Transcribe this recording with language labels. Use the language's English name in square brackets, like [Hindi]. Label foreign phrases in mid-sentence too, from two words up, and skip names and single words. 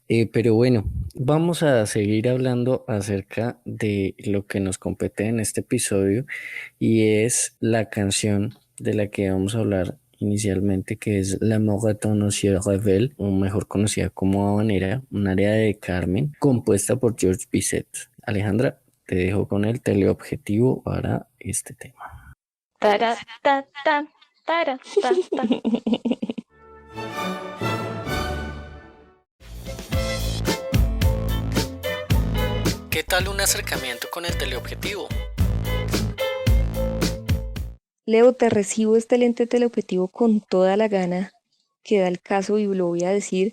[Spanish] Pero bueno, vamos a seguir hablando acerca de lo que nos compete en este episodio y es la canción de la que vamos a hablar inicialmente, que es La Moraton Ciel Revel, o mejor conocida como Habanera, un área de Carmen, compuesta por George Bizet. Alejandra, te dejo con el teleobjetivo para este tema. Tara, ta, ta, tara, ta, ta. ¿Qué tal un acercamiento con el teleobjetivo? Leo, te recibo este lente teleobjetivo con toda la gana que da el caso y lo voy a decir.